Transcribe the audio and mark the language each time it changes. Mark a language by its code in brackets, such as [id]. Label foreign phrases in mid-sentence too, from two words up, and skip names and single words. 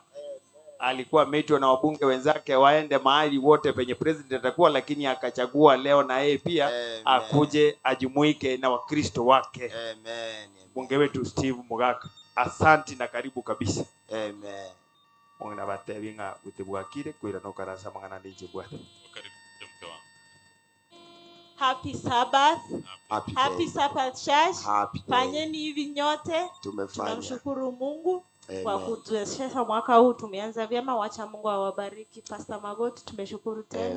[sw] Alikuwa ameitwa na wabunge wenzake waende mahali wote penye president atakuwa, lakini akachagua leo na yeye pia akuje ajumuike na Wakristo wake. Amen. Mbunge wetu Steve Mugaka, asante na karibu kabisa. Amen. [guz] Mwana batebinga utebwakire kwira no karasa mangana ndije bwate. [en] Happy Sabbath. Happy Sabbath Church. Happy [sw] Fanyeni hivi nyote. Tumefanya. Tunamshukuru Mungu. kwa Amen. kutuwezesha mwaka huu. Tumeanza vyema, wacha Mungu awabariki. Pastor Magoti, tumeshukuru tena